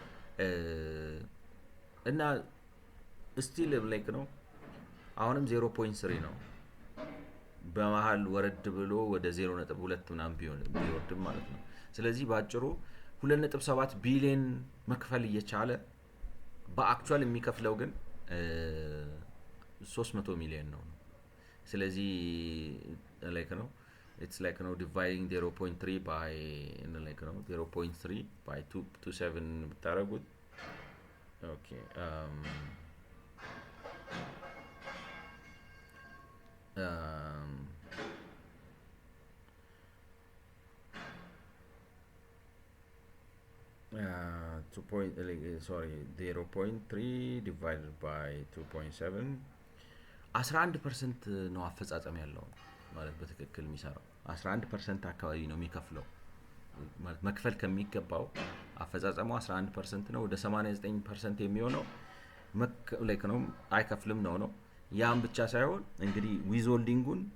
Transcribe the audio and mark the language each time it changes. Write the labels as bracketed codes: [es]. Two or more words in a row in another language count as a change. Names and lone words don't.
[am] እና [en] still like [am] ነው አሁንም 0.3 ነው። በመሃል ወረድ ብሎ ወደ 0.2 ምናምን ቢወርድም ማለት ነው። ስለዚህ ባጭሩ 2.7 ቢሊዮን መክፈል እየቻለ በአክቹአል የሚከፍለው ግን 300 ሚሊዮን ነው። ስለዚህ ላይክ ነው [en] it's like dividing 0.3 by like 0.3 by 2.7 [am] ብታረጉት ኦኬ [en] sorry 0.3 divided by 2.7 [am] 11% ነው አፈጻጸም ያለው ማለት በትክክል የሚሰራው 11% አካባቢ ነው የሚከፍለው ማለት መክፈል ከሚገባው አፈጻጸሙ 11% ነው። ወደ 89% የሚሆነው ላይክ ነው አይከፍልም ነው። ያም ብቻ ሳይሆን እንግዲህ ዊዝሆልዲንጉን